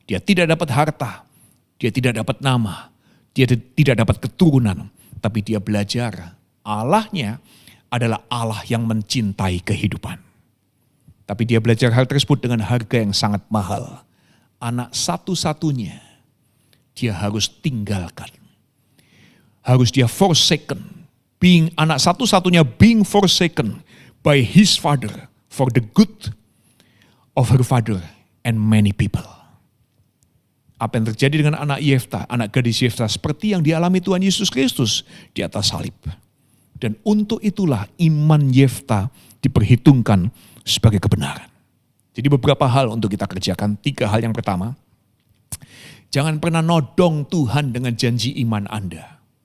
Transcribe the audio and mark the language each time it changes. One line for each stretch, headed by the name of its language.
Indonesian: Dia tidak dapat harta, dia tidak dapat nama, dia tidak dapat keturunan, tapi dia belajar Allahnya adalah Allah yang mencintai kehidupan. Tapi dia belajar hal tersebut dengan harga yang sangat mahal. Anak satu-satunya dia harus tinggalkan. Harus dia forsaken.
English: Being anak satu-satunya being forsaken by his father for the good of her father and many people.
Indonesian: Apa yang terjadi dengan anak Yefta, anak gadis Yefta, seperti yang dialami Tuhan Yesus Kristus di atas salib. Dan untuk itulah iman Yefta diperhitungkan sebagai kebenaran. Jadi beberapa hal untuk kita kerjakan. 3 hal. Yang pertama, jangan pernah nodong Tuhan dengan janji iman Anda.